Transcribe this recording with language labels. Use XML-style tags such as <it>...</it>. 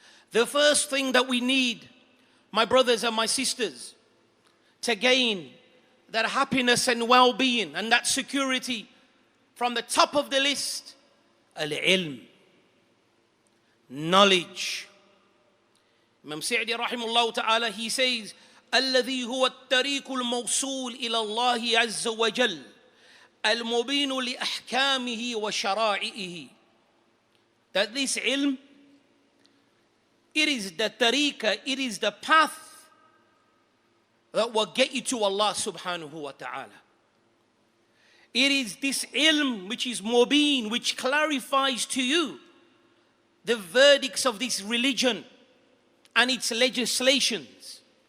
<en>The first thing that we need, my brothers and my sisters, to gain that happiness and well-being and that security, from the top of the list, al-ilm, knowledge. Imam Sa'di rahimahullah ta'ala, he says,</en> <ar>الذي هو الطريق الموصول إلى الله عز وجل المبين لأحكامه وشرائعه.</ar> <en>That this ilm, it is the tariqah, it is the path that will get you to Allah subhanahu wa ta'ala. It is this ilm which is mubin, which clarifies to you the verdicts of this religion and its legislations.</en>